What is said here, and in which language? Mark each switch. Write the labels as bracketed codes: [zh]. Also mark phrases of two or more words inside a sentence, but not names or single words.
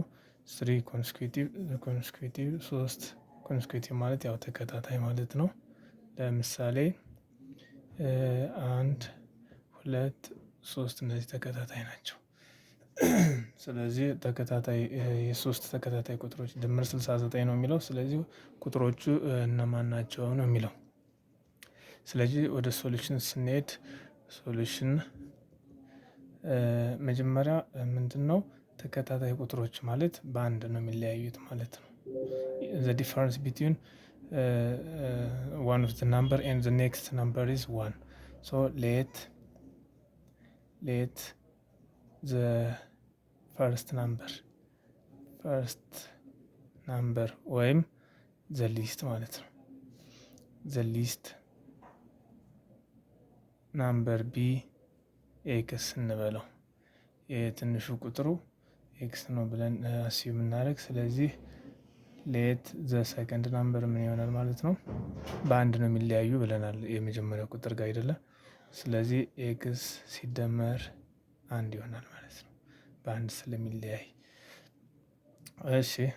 [en] three consecutive [am] ሶስት ኮንስኪዩቲቭ ማለት ያው ተከታታይ ማለት ነው። ለምሳሌ አንድ ሁለት ሶስት እነዚህ ተከታታይ ናቸው። ስለዚህ ተከታታይ የሶስት ተከታታይ ቁጥሮች ድምር 69 ነው የሚለው። ስለዚህ ቁጥሮቹ እነማን ናቸው ነው የሚለው። ስለዚህ ወደ ሶሉሽን ስንሄድ ሶሉሽን መጀመሪያ ምንድነው? ተከታታይ ቁጥሮች ማለት በአንድ ነው የሚለያዩት ማለት ነው። [en] the difference between one of the number and the next number is one. So let the first number [am] ወይም [en] the least [am] ማለት ነው [en] the least number b [am] ኤክስ እንበለው። የትንሹ ቁጥሩ ኤክስ ነው ብለን አስዩም እናደርግ። ስለዚህ [en] let the second number [am] ምን ይሆናል ማለት ነው? በአንድ ነው የሚለያዩ ብለናል የመጀመሪያው ቁጥር ጋር አይደለም። ስለዚህ ኤክስ ሲደመር አንድ ይሆናል ማለት ነው በአንድ ስለሚለያይ። እሺ